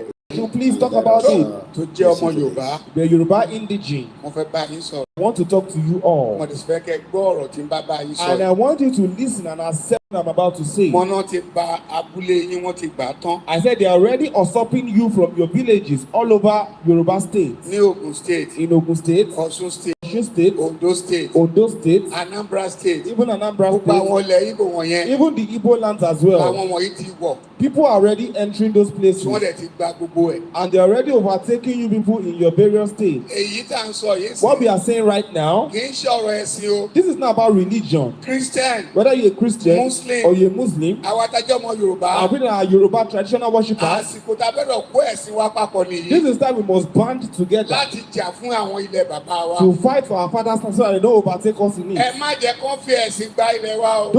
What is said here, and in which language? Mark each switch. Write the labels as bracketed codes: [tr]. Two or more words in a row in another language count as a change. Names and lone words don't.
[en] So please talk about it. The Yoruba indigene. I want to talk to you all. And I want you to listen and accept what I'm about to say. I said they are already usurping you from your villages all over Yoruba states. In Ogun State, Osun State, Ondo State, Anambra State, even Anambra State, even the Igbo lands as well. People are already entering those places. And they're already overtaking you people in your various states. What we are saying right now, this is not about religion. Whether you're a Christian or you're a Muslim, and we are Yoruba traditional worshippers, this is time we must band together to fight for our father's land so that they don't overtake us in it.